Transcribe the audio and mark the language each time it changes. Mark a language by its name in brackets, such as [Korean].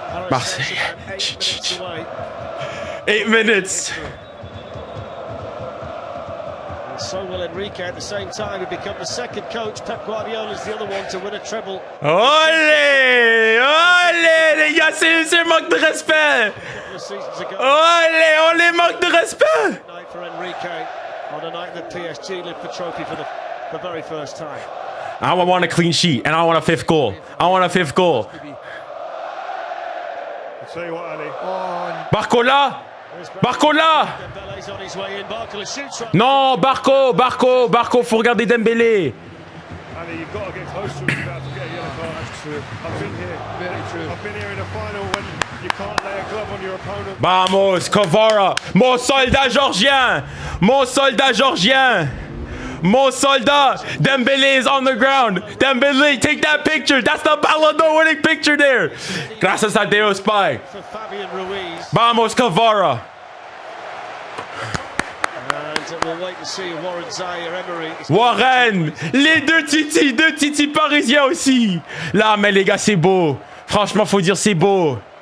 [English] Marseille. 8 minutes away. 8 minutes. And so will Enrique at the same time. He become the second coach. Pep Guardiola is the other one to win a treble. Olé! Olé! [French] Les gars, c'est manque de respect! Olé! On les manque de respect! [English] Night for Enrique on a night that PSG lift the trophy for the very first time. I want a clean sheet and I want a 5th goal. I want a 5th goal. I'll tell you what, Ali. 𝙁𝙁𝘾𝑼𝑎𝑙𝑖! 𝙁𝙁𝘾𝑼𝑎𝑙𝑖! [French] Non, 𝙁𝙁𝘾𝑼𝑎𝑙𝑖, faut regarder Dembélé. [English] Ali, you've got to get close to him about to get a yellow card. That's true. I've been here. Very true. I've been here in a final when you can't lay a glove on your opponent. [French] Vamos, 𝙀𝙀𝘾𝑼𝑎𝑙𝑖, mon soldat georgien, mon soldat georgien, mon soldat. [English] Dembélé is on the ground. Dembélé, take that picture. That's the Ballon d'Or winning picture there. [Spanish] Gracias a Dios, [English] Pai. [Spanish] Vamos, 𝙀𝙀𝘾𝑼𝑎𝑙𝑖. [English] We'll wait to see Warren Zaïre-Emery. [French] Warren, les deux titis parisiens aussi. Là, mais les gars, c'est beau. Franchement, faut dire c'est beau.